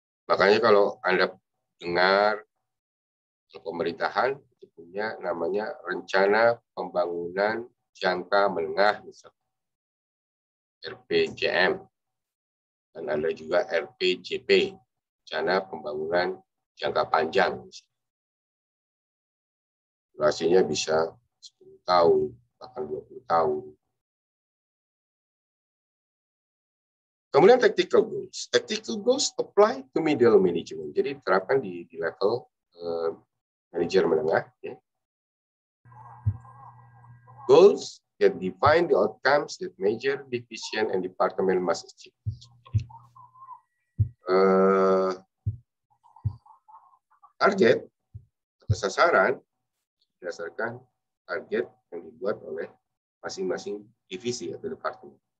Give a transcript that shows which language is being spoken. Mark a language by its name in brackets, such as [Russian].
[Indonesian] Makanya kalau Anda dengar pemerintahan itu punya namanya rencana pembangunan jangka menengah, misalnya RPJM, dan ada juga RPJP, rencana pembangunan jangka panjang. Durasinya bisa 10 tahun, bahkan 20 tahun. Kemudian [English] tactical goals. Tactical goals apply to middle management. [Indonesian] Jadi diterapkan di level manajer menengah. Ya. [English] Goals that define the outcomes that major division and department must achieve. [Indonesian] Target atau sasaran berdasarkan target yang dibuat oleh masing-masing divisi atau departemen.